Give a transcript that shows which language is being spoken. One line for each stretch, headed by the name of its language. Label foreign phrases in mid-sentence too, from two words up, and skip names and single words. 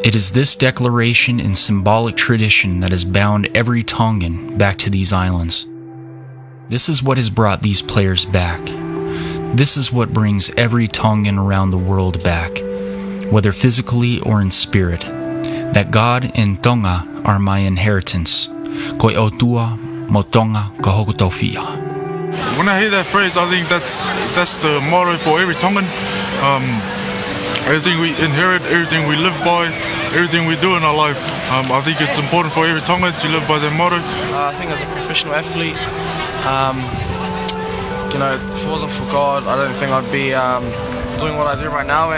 English: It is this declaration and symbolic tradition that has bound every Tongan back to these islands. This is what has brought these players back. This is what brings every Tongan around the world back, whether physically or in spirit. That God and Tonga are my inheritance.
Tongan: Koe otua mo Tonga ka hokotofia.
English: When I hear that phrase, I think that's the motto for every Tongan. Everything we inherit, everything we live by, everything we do in our life. I think it's important for every Tongan to live by that motto. I think as a professional athlete, if it wasn't for God, I don't think I'd be doing what I do right now.